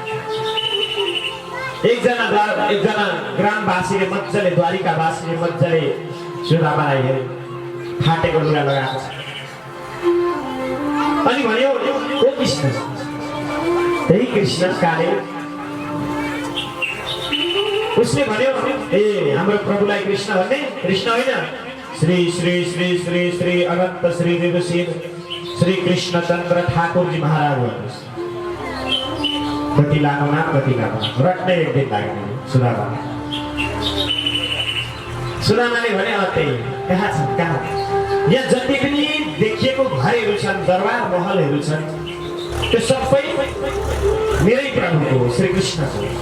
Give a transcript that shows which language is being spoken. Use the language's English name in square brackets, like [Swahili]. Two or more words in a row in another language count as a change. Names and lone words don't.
[Nepali] एकजना ग्रामवासीले मजाले, द्वारिकावासीले मजाले सुदामालाई हेरे, फाटेको लुगा लगाएको छ। अनि भन्यो, ओ कृष्ण, त्यही कृष्ण काले। उसले भन्यो, ए हाम्रो प्रभुलाई कृष्ण भन्ने? कृष्ण होइन, श्री श्री श्री श्री श्री अनन्त श्री देवसेन श्री कृष्णचन्द्र ठाकुरजी महाराज भन्नुहोस्। कति लामो नाम, कति लामो नाम, रट्नै एक दिन लाग्ने सुदामा। सुदामाले भने त्यही कहाँ छन्, कहाँ? यहाँ जति पनि देखिएको घरहरू छन्, दरबार महलहरू छन्, त्यो सबै मेरै प्रभुको हो, श्रीकृष्णको।